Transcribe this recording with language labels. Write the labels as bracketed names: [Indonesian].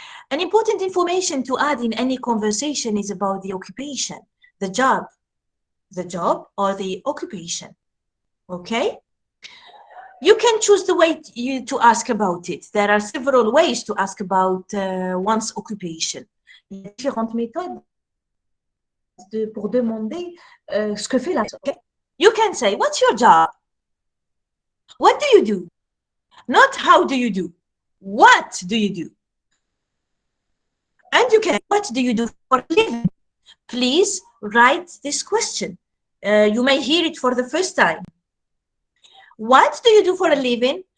[English] An important information to add in any conversation is about the occupation, the job or the occupation. Okay? You can choose the way to ask about it. There are several ways to ask about one's occupation. [French] Il y a différentes méthodes pour demander ce que fait la personne. [English] Okay? You can say, what's your job? What do you do? Not how do you do. What do you do? And you can, what do you do for a living? Please write this question. You may hear it for the first time. What do you do for a living?